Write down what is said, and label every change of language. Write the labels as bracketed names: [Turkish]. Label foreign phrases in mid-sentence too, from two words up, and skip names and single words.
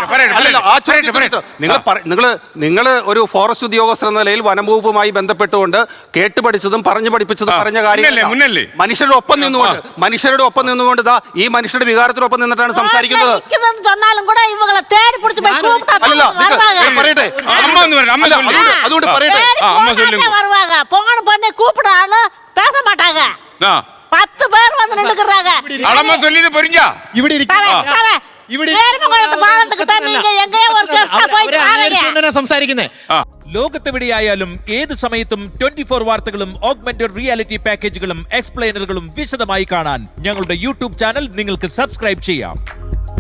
[Malayalam] നിങ്ങൾ ഒരു ഫോറസ്റ്റ് ഉദ്യോഗസ്ഥർ എന്ന നിലയിൽ വനം വകുപ്പുമായി ബന്ധപ്പെട്ടുകൊണ്ട് കേട്ടുപഠിച്ചതും പറഞ്ഞു പഠിപ്പിച്ചതും പറഞ്ഞ കാര്യങ്ങൾ മനുഷ്യരുടെ ഒപ്പം നിന്നുകൊണ്ട് ഈ മനുഷ്യരുടെ വികാരത്തിനൊപ്പം നിന്നിട്ടാണ് സംസാരിക്കുന്നത്. അതുകൊണ്ട് പറയട്ടെ, [Tamil] 10 பேர் வந்து நின்னுக்குறாங்க. அளமா சொல்லிது புரிஞ்சா? [Malayalam] ഇവിടെ സംസാരിക്കുന്നേ. ലോകത്തെവിടെയായാലും ഏത് സമയത്തും 24 വാർത്തകളും [English] augmented reality [Malayalam] പാക്കേജുകളും എക്സ്പ്ലെയിനറുകളും വിശദമായി കാണാൻ ഞങ്ങളുടെ യൂട്യൂബ് ചാനൽ നിങ്ങൾക്ക് സബ്സ്ക്രൈബ് ചെയ്യാം.